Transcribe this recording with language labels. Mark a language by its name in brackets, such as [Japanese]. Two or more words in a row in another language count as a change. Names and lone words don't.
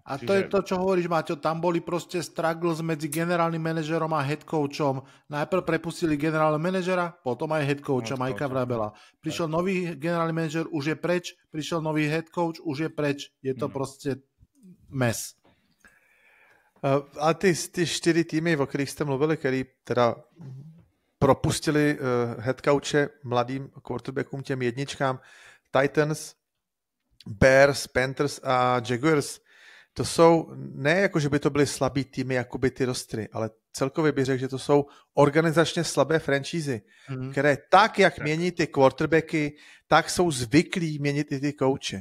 [Slovak] A to je to, čo hovoríš, Maťo, tam boli proste struggles medzi generálnym manažerom a [English] head coachom. [Slovak] Najprv prepustili generálneho manažera, potom aj [English] head coacha [Slovak] Mikea Vrabela. Prišiel nový generálny manažer, už je preč, prišiel nový [English] head coach, [Slovak] už je preč. Je to proste mes. [Czech] A ty 4 týmy, o kterých jste mluvili, který teda propustili [English] head coache [Czech] mladým quarterbackům, těm jedničkám, Titans, Bears, Panthers a Jaguars, to jsou, ne jako, že by to byly slabý týmy, jako by ty rostry, ale celkově bych řekl, že to jsou organizačně slabé franšízy, které tak, jak mění ty quarterbacky, tak jsou zvyklí měnit i ty kouče.